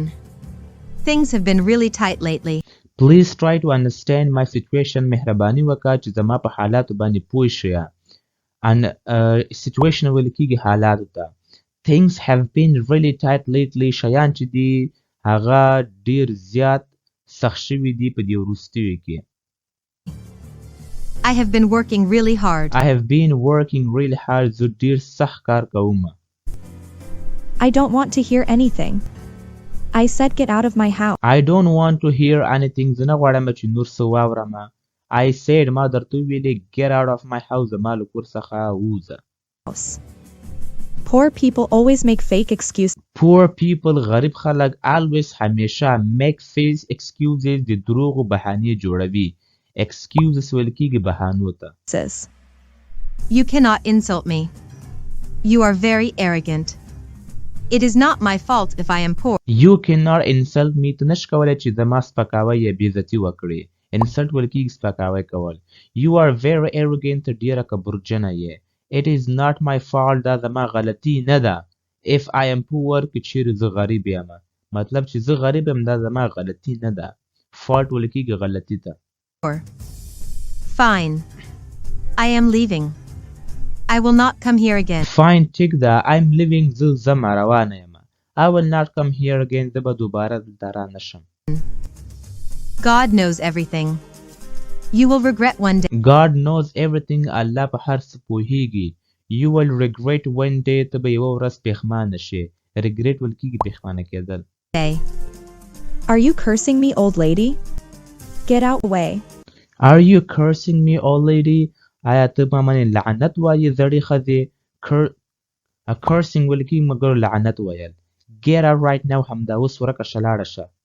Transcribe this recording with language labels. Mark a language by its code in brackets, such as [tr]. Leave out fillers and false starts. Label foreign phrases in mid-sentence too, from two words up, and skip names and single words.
[en] Things have been really tight lately. Please try to understand my situation. [ps] مهرباني وکړه چې زما په حالاتو باندې پوه شې. [en] And situation [ps] ویل کېږي حالاتو ته. [en] Things have been really tight lately. [ps] شیان چې دي هغه ډېر زیات سخت شوي دي په دې وروستیو کې. [en] I have been working really hard. I have been working really hard. [ps] زه ډېر سخت کار کوم. [en] I don't want to hear anything. I said get out of my house. I don't want to hear anything. [ps] زه نه غواړم چې نور څه واورم. [en] I said [ps] ما درته ویلې [en] get out of my house. [ps] زما له کور څخه ووځه. [en] Poor people always make fake excuses. Poor people [ps] غریب خلک [en] always همیشه make fake excuses. [ps] د دروغو بهانې جوړوي. Excuses ویل کېږي بهانو ته. [en] You cannot insult me. You are very arrogant. It is not my fault if I am poor. You cannot insult me. [ps] ته نشې کولی چې زما سپکاوی یا بېعزتي وکړې. Insult ویل کېږي سپکاوی کول. [en] You are very arrogant. [ps] ته ډېره کبرجنه یې. [en] It is not my fault. [ps] دا زما غلطي نه ده. [en] If I am poor [ps] که چیرې زه غریب یم. مطلب چې زه غریب یم دا زما غلطي نه ده. Fault ویل کېږي غلطي ته. [en] Fine. I am leaving. I will not come here again. Fine, [ps] ټیک ده. [en] I'm leaving. [ps] زه ځمه روانه یم. [en] I will not come here again. [ps] زه به دوباره دلته رانشم. [en] God knows everything. You will regret one day. God knows everything. [ps] الله په هر څه پوهیږي. [en] You will regret one day. [ps] ته به یوه ورځ پښیمانه شې. Regret ویل کېږي پښیمانه کېدل. [en] Are you cursing me, old lady? Get out away. Are you cursing me, old lady? [ps] آیا ته په منې لعنت وایې زړې ښځې؟ Cursing ویل کېږي مګر لعنت ویل. [en] Get out right now. [ps] همدا اوس ورکه شه لاړه شه.